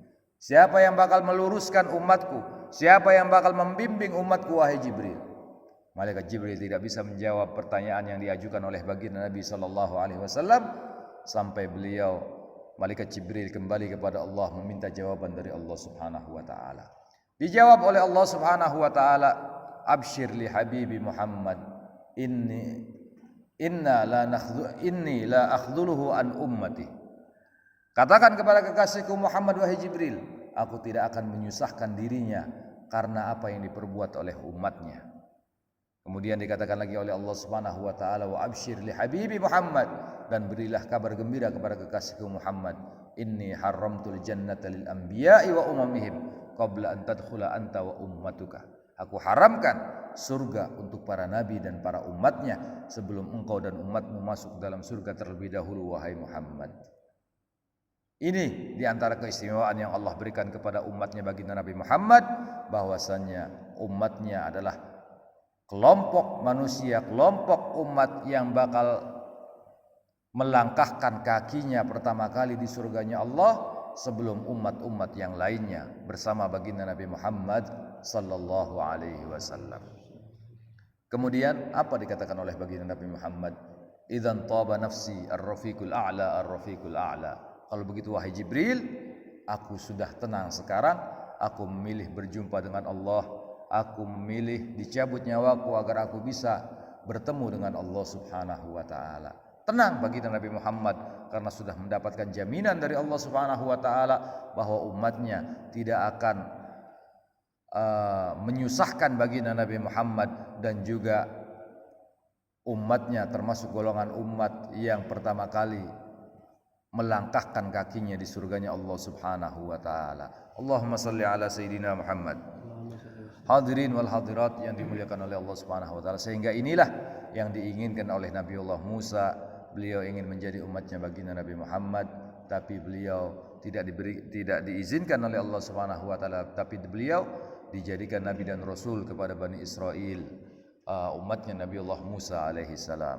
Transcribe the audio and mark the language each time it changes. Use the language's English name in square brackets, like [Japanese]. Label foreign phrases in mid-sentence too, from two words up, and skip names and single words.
[Indonesian] Siapa yang bakal meluruskan umatku? Siapa yang bakal membimbing umatku wahai Jibril? Malaikat Jibril tidak bisa menjawab pertanyaan yang diajukan oleh baginda Nabi [Arabic] صلى الله عليه وسلم [Indonesian] sampai beliau malaikat Jibril kembali kepada Allah meminta jawaban dari Allah [Arabic] سبحانه وتعالى. [Indonesian] Dijawab oleh [Arabic] Allah سبحانه وتعالى, "أبشر لحبيبي محمد إني لا أخذله عن أمتي." [Indonesian] Katakan kepada kekasihku Muhammad, wahai Jibril, aku tidak akan menyusahkan dirinya karena apa yang diperbuat oleh umatnya. Kemudian dikatakan lagi oleh Allah [Arabic] سبحانه وتعالى, "وأبشر لحبيبي محمد," [Indonesian] dan berilah kabar gembira kepada kekasihku Muhammad, [Arabic] "إني حرمت الجنة للأنبياء وأممهم قبل أن تدخل أنت وأمتك." [Indonesian] Aku haramkan surga untuk para nabi dan para umatnya sebelum engkau dan umatmu masuk dalam surga terlebih dahulu, wahai Muhammad. Ini diantara keistimewaan yang Allah berikan kepada umatnya baginda Nabi Muhammad, bahwasannya umatnya adalah kelompok manusia, kelompok umat yang bakal melangkahkan kakinya pertama kali di surganya Allah sebelum umat-umat yang lainnya bersama baginda Nabi Muhammad [Arabic] صلى الله عليه وسلم. [Indonesian] Kemudian apa dikatakan oleh baginda Nabi Muhammad? [Arabic] إذن طابت نفسي الرفيق الأعلى، الرفيق الأعلى. [Indonesian] Kalau begitu wahai Jibril, aku sudah tenang sekarang, aku memilih berjumpa dengan Allah. Aku memilih dicabut nyawaku agar aku bisa bertemu dengan Allah [Arabic] سبحانه وتعالى. [Indonesian] Tenang bagi Nabi Muhammad karena sudah mendapatkan jaminan dari Allah [Arabic] سبحانه وتعالى [Indonesian] bahwa umatnya tidak akan menyusahkan bagi Nabi Muhammad, dan juga umatnya termasuk golongan umat yang pertama kali melangkahkan kakinya di surganya Allah [Arabic] سبحانه وتعالى. اللهم صل على سيدنا محمد. حاضرين والحاضرات [Indonesian] yang dimuliakan oleh Allah [Arabic] سبحانه وتعالى, [Indonesian] sehingga inilah yang diinginkan oleh Nabiullah Musa. Beliau ingin menjadi umatnya baginda Nabi Muhammad, tapi beliau tidak diizinkan oleh Allah [Arabic] سبحانه وتعالى, [Indonesian] tapi beliau dijadikan nabi dan rasul kepada Bani Israel, umatnya Nabiullah Musa [Arabic] عليه السلام.